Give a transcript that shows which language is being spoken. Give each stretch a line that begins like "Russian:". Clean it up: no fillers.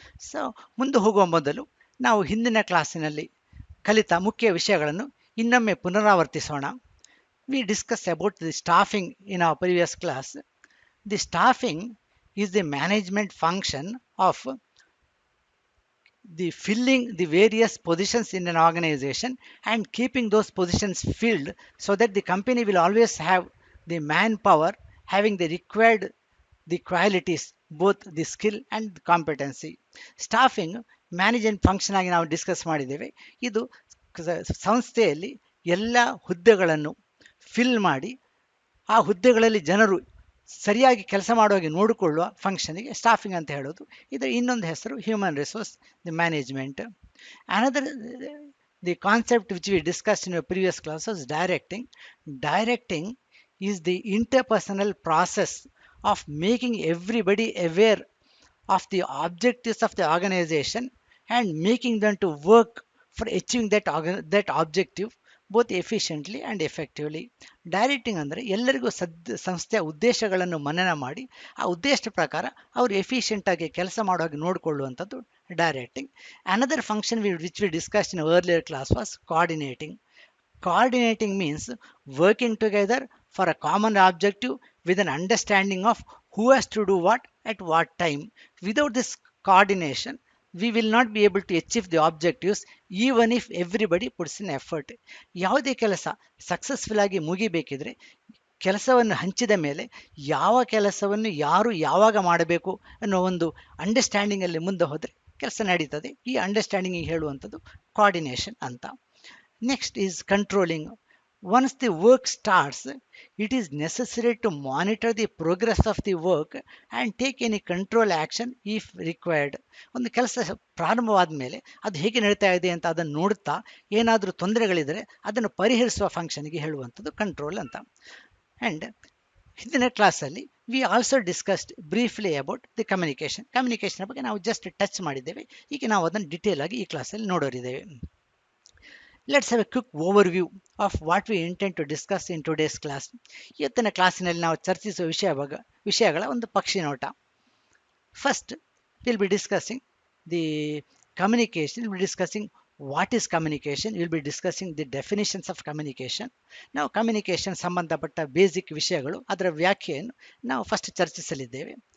Kannada: So ಮುಂದೆ ಹೋಗುವ ಮೊದಲು ನಾವು ಹಿಂದಿನ ಕ್ಲಾಸಿನಲ್ಲಿ ಕಲಿತ ಮುಖ್ಯ ವಿಷಯಗಳನ್ನು ಇನ್ನೊಮ್ಮೆ ಪುನರಾವರ್ತಿಸೋಣ.
English: We discussed about the staffing in our previous class. The staffing is the management function of the filling the various positions in an organization and keeping those positions filled so that the company will always have the manpower having the required the qualities, both the skill and the competency.
Kannada: Staffing management function ಆಗಿ ನಾವು discuss ಮಾಡಿದ್ದೇವೆ. ಇದು ಸಂಸ್ಥೆಯಲ್ಲಿ ಎಲ್ಲ ಹುದ್ದೆಗಳನ್ನು fill ಮಾಡಿ ಆ ಹುದ್ದೆಗಳಲ್ಲಿ ಜನರು ಸರಿಯಾಗಿ ಕೆಲಸ ಮಾಡುವಾಗೆ ನೋಡಿಕೊಳ್ಳುವ ಫಂಕ್ಷನಿಗೆ ಸ್ಟಾಫಿಂಗ್ ಅಂತ ಹೇಳೋದು. ಇದರ ಇನ್ನೊಂದು ಹೆಸರು
English: Human resource the management. Another the concept which we discussed in previous class was directing. Directing is the interpersonal process of making everybody aware of the objectives of the organization and making them to work for achieving that objective both efficiently and effectively.
Kannada: Directing ಅಂದರೆ ಎಲ್ಲರಿಗೂ ಸಂಸ್ಥೆಯ ಉದ್ದೇಶಗಳನ್ನು ಮನನ ಮಾಡಿ ಆ ಉದ್ದೇಶದ ಪ್ರಕಾರ ಅವರು ಎಫಿಷಿಯೆಂಟ್ ಆಗಿ ಕೆಲಸ ಮಾಡುವಾಗ ನೋಡಿಕೊಳ್ಳುವಂಥದ್ದು directing.
English: Another function which we discuss in earlier class was coordinating. Coordinating means working together for a common objective with an understanding of who has to do what at what time. Without this coordination, we will not be able to achieve the objectives even if everybody puts in effort.
Kannada: ಯಾವುದೇ ಕೆಲಸ successful ಆಗಿ ಮುಗಿಬೇಕಿದ್ರೆ ಕೆಲಸವನ್ನು ಹಂಚಿದ ಮೇಲೆ ಯಾವ ಕೆಲಸವನ್ನು ಯಾರು ಯಾವಾಗ ಮಾಡಬೇಕು ಅನ್ನೋ ಒಂದು ಅಂಡರ್ಸ್ಟ್ಯಾಂಡಿಂಗಲ್ಲಿ ಮುಂದೆ ಹೋದರೆ ಕೆಲಸ ನಡೀತದೆ. ಈ ಅಂಡರ್ಸ್ಟ್ಯಾಂಡಿಂಗಿಗೆ ಹೇಳುವಂಥದ್ದು ಕೋಆರ್ಡಿನೇಷನ್ ಅಂತ.
English: Next is controlling. Once the work starts, it is necessary to monitor the progress of the work and take any control action if required.
Kannada: ಒಂದು ಕೆಲಸ ಪ್ರಾರಂಭವಾದ ಮೇಲೆ ಅದು ಹೇಗೆ ನಡೀತಾ ಇದೆ ಅಂತ ಅದನ್ನು ನೋಡ್ತಾ ಏನಾದರೂ ತೊಂದರೆಗಳಿದ್ದರೆ ಅದನ್ನು ಪರಿಹರಿಸುವ ಫಂಕ್ಷನ್ಗೆ ಹೇಳುವಂಥದ್ದು ಕಂಟ್ರೋಲ್ ಅಂತ.
English: and
Kannada: ಹಿಂದಿನ ಕ್ಲಾಸಲ್ಲಿ
English: we also discussed briefly about the communication
Kannada: ಬಗ್ಗೆ ನಾವು ಜಸ್ಟ್ ಟಚ್ ಮಾಡಿದ್ದೇವೆ. ಈಗ ನಾವು ಅದನ್ನು ಡೀಟೇಲ್ ಆಗಿ ಈ ಕ್ಲಾಸಲ್ಲಿ ನೋಡೋರಿದ್ದೇವೆ.
English: Let's have a quick overview of what we intend to discuss in today's class.
Kannada: ಇವತ್ತಿನ ಕ್ಲಾಸಿನಲ್ಲಿ ನಾವು ಚರ್ಚಿಸುವ ವಿಷಯಗಳ ಒಂದು ಪಕ್ಷಿ ನೋಟ.
English: First will be discussing the communication. Will be discussing what is communication. Will be discussing the definitions of communication.
Kannada: ನಾವು communication ಸಂಬಂಧಪಟ್ಟ basic ವಿಷಯಗಳು ಅದರ ವ್ಯಾಖ್ಯೆಯನ್ನು ನಾವು ಫಸ್ಟ್ ಚರ್ಚಿಸಲಿದ್ದೇವೆ.